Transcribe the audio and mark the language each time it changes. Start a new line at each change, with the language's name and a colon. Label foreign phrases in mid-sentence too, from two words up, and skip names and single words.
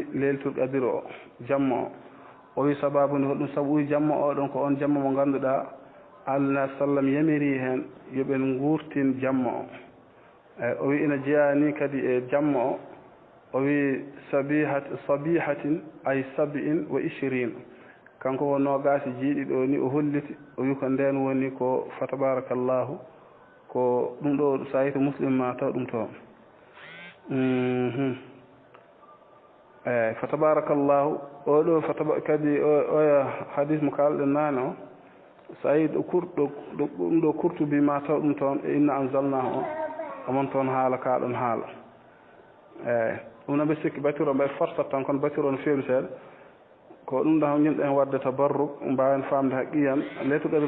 Fula: leylatul qadri o jamma o wi sababu nde hoɗum sabu jamma o ɗon ko on jamma mo ganduɗa Allah sallam yamiri hen yoɓen gurtin jamma o eyyi o wi ina jeyani kadi e jamma o wi sabihatin ay 27 kanko o nogasi jiiɗiɗo ni o holliti o wi ko nden woni ko
Arabic: فتبارك الله
Fula: ko ɗum ɗo sa yi to muslim ma taw ɗum toon eyyi
Arabic: فتبارك الله
Fula: oɗo kadi oya hadis mo kalɗen nane o sa yi ɗum ɗo kurtubi ma taw ɗum toon e
Arabic: إنا أنزلناه
Fula: o omon toon haala kaɗon haala eyyi ɗum noon ɓe sikki batiro mbaɗa forsat tan kono batiro no feewi seeɗa ko ɗum ɗo jimɗen wadde tabarruk mbawen famde haqqiyan leylatul qadri